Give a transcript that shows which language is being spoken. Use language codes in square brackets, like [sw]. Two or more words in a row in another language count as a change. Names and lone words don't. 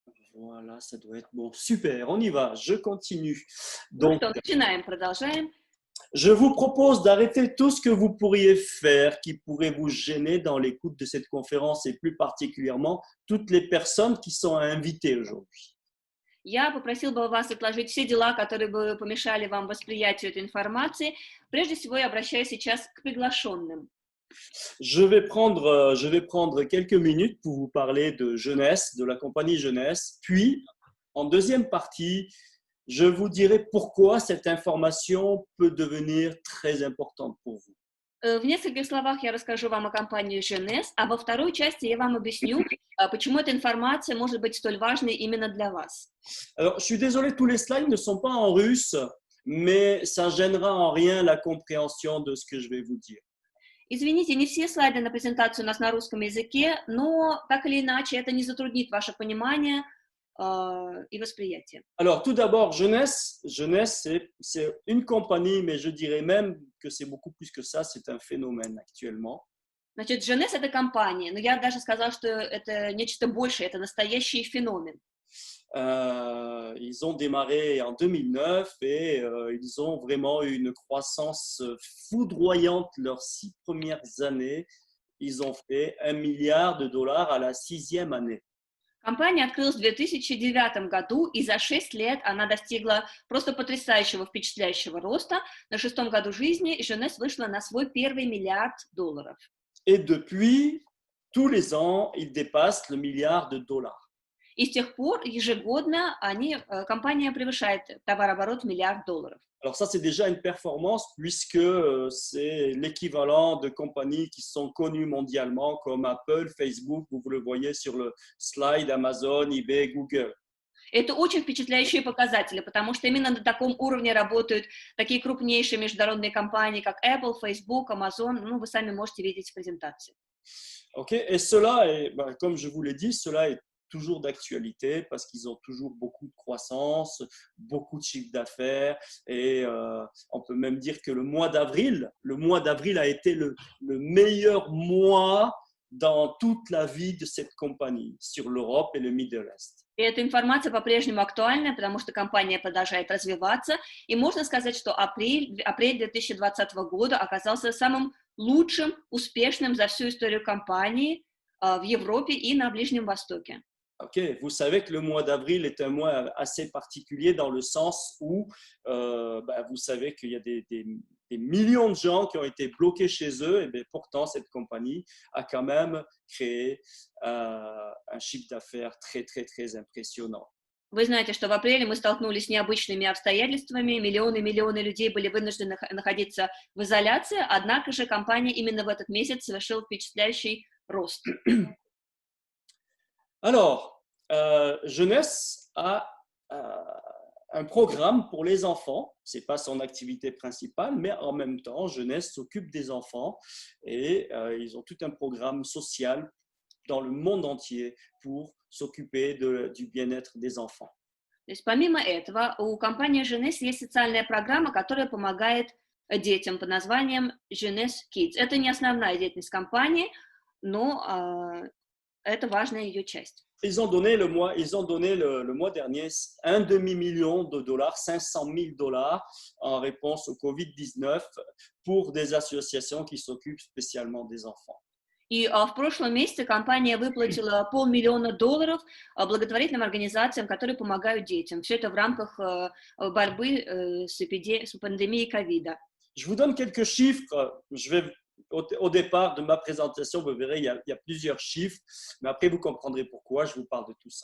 [fr] Voilà, ça doit être bon. Super, on y va, je continue. [ru] Ну [fr] Donc, [ru] что, начинаем, продолжаем. [fr] je vous propose d'arrêter tout ce que vous pourriez faire qui pourrait vous gêner dans l'écoute de cette conférence et plus particulièrement toutes les personnes qui sont invitées aujourd'hui. [ru] Я попросил бы вас отложить все дела, которые бы помешали вам восприятию этой информации. Прежде всего, я обращаюсь сейчас к приглашенным. [fr] Je vais prendre quelques minutes pour vous parler de jeunesse, de la compagnie jeunesse. Puis, en deuxième partie, je vous dirai pourquoi cette information peut devenir très importante pour vous. [ru] В нескольких словах я расскажу вам о компании Jeunesse, а во второй части я вам объясню, почему эта информация может быть столь важной именно для вас. [fr] Alors, je suis désolé, tous les slides ne sont pas en russe, mais ça gênera en rien la compréhension de ce que je vais vous dire. [ru] Извините, не все слайды на презентацию у нас на русском языке, но так или иначе это не затруднит ваше понимание и восприятие. [fr] Alors, tout d'abord, Jeunesse, c'est une compagnie, mais je dirais même que c'est beaucoup plus que ça, c'est un phénomène actuellement. [ru] Значит, Jeunesse — это компания, но я даже сказала, что это нечто большее, это настоящий феномен. [fr] Ils ont démarré en 2009 et ils ont vraiment eu une croissance foudroyante leurs 6 premières années. Ils ont fait $1 milliard à la 6e année. [ru] Компания открылась в 2009 году, и за 6 лет она достигла просто потрясающего, впечатляющего роста. На 6-м году жизни Jeunesse вышла на свой первый $1 миллиард. [fr] Et depuis, tous les ans, ils dépassent le $1 milliard. [ru] И с тех пор ежегодно компания превышает товарооборот $1 миллиард. [fr] Alors ça, c'est déjà une performance puisque c'est l'équivalent de compagnies qui sont connues mondialement comme Apple, Facebook, vous le voyez sur le slide, Amazon, eBay, Google. [ru] Это очень впечатляющие показатели, потому что именно на таком уровне работают такие крупнейшие международные компании, как Apple, Facebook, Amazon. Ну, вы сами можете видеть в презентации. [fr] Ok, et cela est, comme je vous l'ai dit, cela est toujours d'actualité parce qu'ils ont toujours beaucoup de croissance, beaucoup de chiffre d'affaires et on peut même dire que le mois d'avril a été le meilleur mois dans toute la vie de cette compagnie sur l'Europe et le [en] Middle East. [ru] И эта информация по-прежнему актуальна, потому что компания продолжает развиваться. И можно сказать, что апрель 2020 года оказался самым лучшим, успешным за всю историю компании в Европе и на Ближнем Востоке. [fr] Ok, vous savez que le mois d'avril est un mois assez particulier dans le sens où vous savez qu'il y a des millions de gens qui ont été bloqués chez eux, et bien, pourtant cette compagnie a quand même créé un chiffre d'affaires très, très, très impressionnant. [ru] Вы знаете, что в апреле мы столкнулись с необычными обстоятельствами, миллионы людей были вынуждены находиться в изоляции, однако же компания именно в этот месяц совершила впечатляющий рост. [fr] Alors, Jeunesse a un programme pour les enfants. Ce n'est pas son activité principale, mais en même temps, Jeunesse s'occupe des enfants et ils ont tout un programme social dans le monde entier pour s'occuper du bien-être des enfants. [ru] То есть помимо этого, у компании Jeunesse есть социальная программа, которая помогает детям под названием Jeunesse Kids. Это не основная деятельность компании, но это важная ее часть. [fr] Ils ont donné le mois dernier $500 000, $500 000 en réponse au Covid-19 pour des associations qui s'occupent spécialement des enfants. [ru] И в прошлом месяце компания выплатила $500 000 благотворительным организациям, которые помогают детям. Все это в рамках борьбы с пандемией ковида. [fr] Je vous donne quelques chiffres. Au départ de ma présentation, vous verrez, il y a plusieurs chiffres, mais après, vous comprendrez pourquoi je vous parle de tout ça.